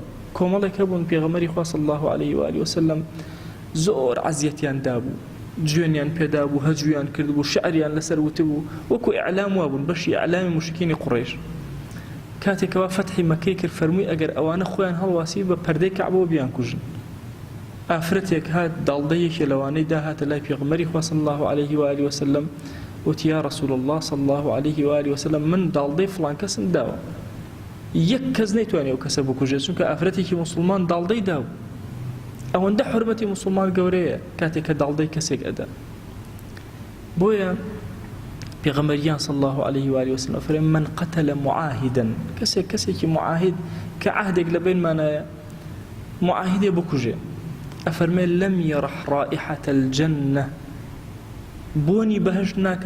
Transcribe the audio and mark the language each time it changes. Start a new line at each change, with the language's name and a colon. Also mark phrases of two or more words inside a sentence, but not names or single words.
Central Kurdish: کۆمەڵێک هەبوون پێغەمبەری خوا
Arabic: صلی الله علیه و آله وسلم
Central Kurdish: زۆر عەزیەتیان دابوو، جوێنیان پێدا بوو، هەجویان کرد بوو، شعریان لەسەر وتبوو، وەکو ئیعلام وابوون بەشی ئیعلامی موشکینی قوڕیش. کاتێکەوە فەتحی مەکەی کرد فەرمووی ئەگەر ئەوانە خۆیان هەڵواسی بە پەردەی کەعبەوە بیان کوژن. ئافرەتێک هات داڵدەیەکی لەوانەی داهاتە لای پێغەمبەری خوا
Arabic: صلی الله علیه و آله وسلم،
Central Kurdish: وتی
Arabic: یا رسول الله صلی الله علیه و آله وسلم
Central Kurdish: من داڵدەی فڵان کەسم داوە، یەک کەس نەیتوانێ ئەو کەسە بکوژێت، چونکە ئافرەتێکی موسڵمان داڵدەی داو. ئەوەندە حورمەتی موسڵمان گەورەیە کاتێک کە داڵدەی کەسێک ئەدا. بۆیە پێغەمبەریان
Arabic: صلی الله علیه و آله وسلم
Central Kurdish: فەرمێ
Arabic: من قتل معاهدا،
Central Kurdish: کەسێکی معاهد کە عهدێک لە بینمانایە معاهدێ بکوژێ، ئەفەرمێ
Arabic: لەم یەرح رائحة الجنة،
Central Kurdish: بۆنی بەهشت ناکە.